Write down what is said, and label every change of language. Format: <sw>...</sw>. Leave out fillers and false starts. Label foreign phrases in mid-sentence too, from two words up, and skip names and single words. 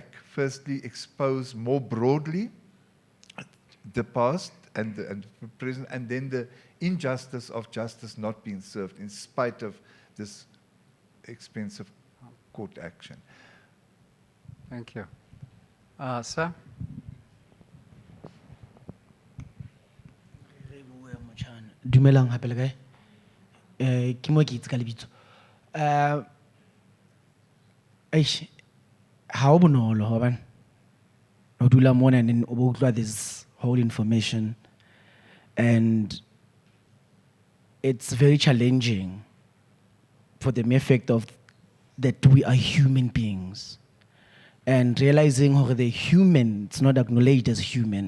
<en>Firstly, expose more broadly the past and the present, and then the injustice of justice not being served in spite of this expensive court action. Thank you. Sir?</en> <st>Dumelang hape le kae? Ke mo ke itse ka lebitso. Ha o bonolo hobane o dula mona</st> <en>and then</en> <st>o bo utlwa</st> <en>this whole information, and it's very challenging for the mere fact of that we are human beings, and realizing how the human, it's not acknowledged as human.</en>